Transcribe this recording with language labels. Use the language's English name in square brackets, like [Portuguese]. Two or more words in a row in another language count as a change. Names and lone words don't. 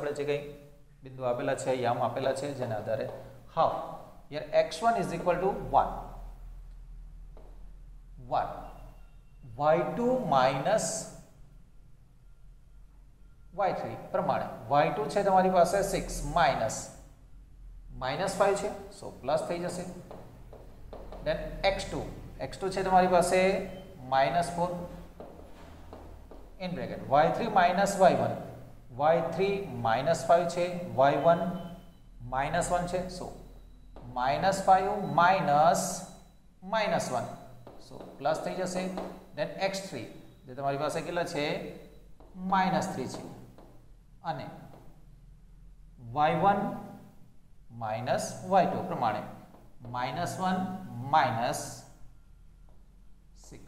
[Gujarati] આપણે જે કંઈ બિંદુ આપેલા છે, યામ આપેલા છે, જેના આધારે હાફ યાર x1 [English] is equal to [Gujarati] 1 y2 માઇનસ y3 પ્રમાણે y2 છે તમારી પાસે 6 માઇનસ -5 છે, [English] so plus [Gujarati] થઈ જશે. દેન x2 છે તમારી પાસે -4 [English] in bracket y3 minus y1, [Gujarati] y3 -5 છે, y1 -1 છે, સો -5 માઇનસ -1, [English] so plus [Gujarati] થઈ જશે. ધેન x3 જે તમારી પાસે કેટલા છે -3 છે, અને y1 માઇનસ y2 પ્રમાણે -1 -6.